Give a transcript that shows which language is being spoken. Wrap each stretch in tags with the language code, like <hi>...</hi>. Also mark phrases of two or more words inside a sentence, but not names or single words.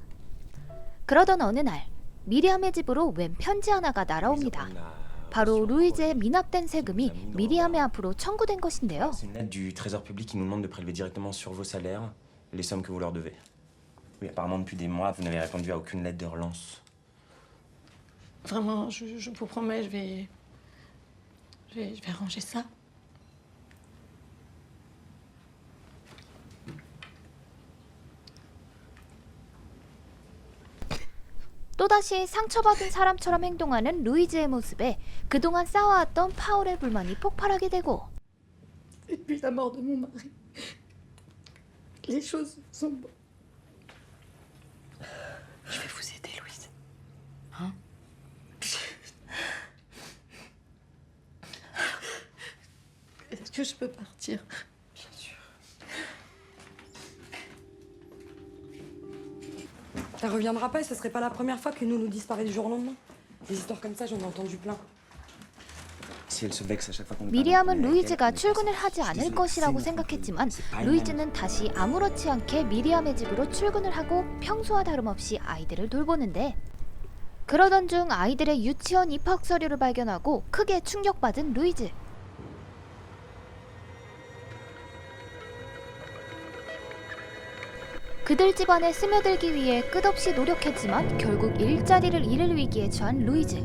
<ko>그러던 어느 날 미리암의 집으로 웬 편지 하나가 날아옵니다. 바로 루이즈의 미납된 세금이 미리암의 앞으로 청구된 것인데요.</ko> <fr>C'est une lettre du Trésor public qui nous demande de prélever directement sur vos salaires les sommes que vous leur devez. Oui, apparemment depuis des mois, vous n'avez répondu à aucune lettre de relance. Vraiment, je vous promets, je vais arranger ça.</fr> <ko>또다시 상처받은 사람처럼 행동하는 루이즈의 모습에 그동안 쌓아왔던 파울의 불만이 폭발하게 되고</ko> <fr>Depuis la mort de mon mari, les choses sont... Je vais vous aider, Louise. Hein? Est-ce que je peux partir? Bien sûr. Elle reviendra pas et ce serait pas la première fois que nous disparaît du jour au lendemain. Des histoires comme ça, j'en ai entendu plein. Si elle se vexe à chaque fois qu'on nous</fr> <ko>미리암은</ko> <fr>parle d'un</fr> <ko>루이즈가</ko> <fr>avec elle,</fr> <ko>출근을 하지 않을 것이라고 생각했지만 루이즈는 다시 아무렇지 않게 미리암의 집으로 출근을 하고 평소와 다름없이 아이들을 돌보는데 그러던 중 아이들의 유치원 입학 서류를 발견하고 크게 충격받은 루이즈. 그들 집안에 스며들기 위해 끝없이 노력했지만 결국 일자리를 잃을 위기에 처한 루이즈.</ko>